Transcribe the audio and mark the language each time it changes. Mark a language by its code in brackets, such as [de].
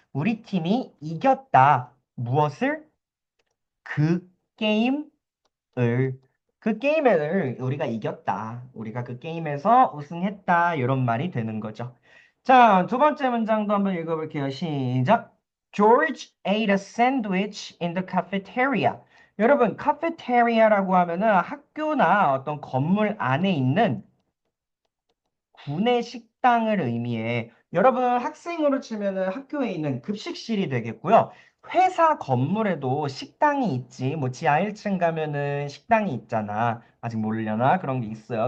[ko] 우리 팀이 이겼다. 무엇을? 그 게임을. 그 게임을 우리가 이겼다. 우리가 그 게임에서 우승했다. 이런 말이 되는 거죠. 자, 두 번째 문장도 한번 읽어볼게요. 시작. [en] George ate a sandwich in the cafeteria. [ko] 여러분, 카페테리아라고 하면은 학교나 어떤 건물 안에 있는 구내 식당을 의미해. 여러분, 학생으로 치면은 학교에 있는 급식실이 되겠고요. 회사 건물에도 식당이 있지. 뭐 지하 1층 가면은 식당이 있잖아. 아직 모르려나? 그런 게 있어요.